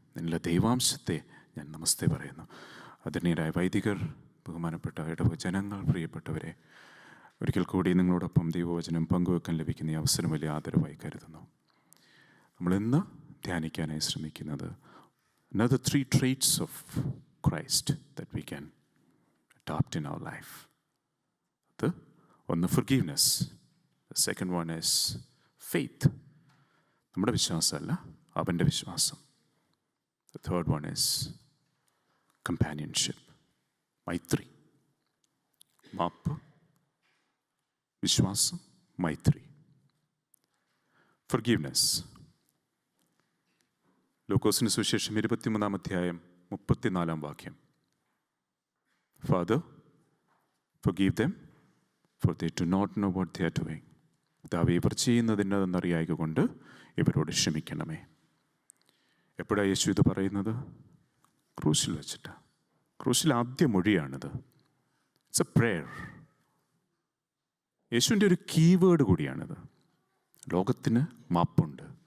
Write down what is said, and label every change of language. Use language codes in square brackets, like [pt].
[ml] നിങ്ങളുടെ ദൈവാംശത്തെ ഞാൻ നമസ്തേ പറയുന്നു. ആദരണീയരായ വൈദികർ, ബഹുമാനപ്പെട്ട ഇടവജനങ്ങൾ, പ്രിയപ്പെട്ടവരെ, ഒരിക്കൽ കൂടി നിങ്ങളോടൊപ്പം ദൈവവചനം പങ്കുവെക്കാൻ ലഭിക്കുന്ന ഈ അവസരം വലിയ ആദരവായി കരുതുന്നു. നമ്മളിന്ന് ധ്യാനിക്കാനായി ശ്രമിക്കുന്നത് [en] another 3 traits of Christ that we can adopt in our life. [ml] അത് ഒന്ന് forgiveness. [en] The second one is faith. [ml] നമ്മുടെ വിശ്വാസമല്ല, അവൻ്റെ വിശ്വാസം. [en] The third one is companionship. [ml] മൈത്രി. മാപ്പ്, വിശ്വാസം, മൈത്രി. Forgiveness. ലൂക്കോസിന് സുവിശേഷം 23 അധ്യായം 34 വാക്യം. [en] Father, forgive them, for they do not know what they are doing. [ml] പിതാവേ, ഇവർ ചെയ്യുന്നതിൻ്റെതെന്നറിയായക കൊണ്ട് ഇവരോട് ക്ഷമിക്കണമേ. എപ്പോഴാണ് യേശു ഇത് പറയുന്നത്? ക്രൂശിൽ വെച്ചിട്ട്. ക്രൂശിൽ ആദ്യ മൊഴിയാണിത്. [en] It's a prayer. [ml] യേശുവിൻ്റെ ഒരു കീവേഡ് കൂടിയാണിത്. ലോകത്തിന് മാപ്പുണ്ട്.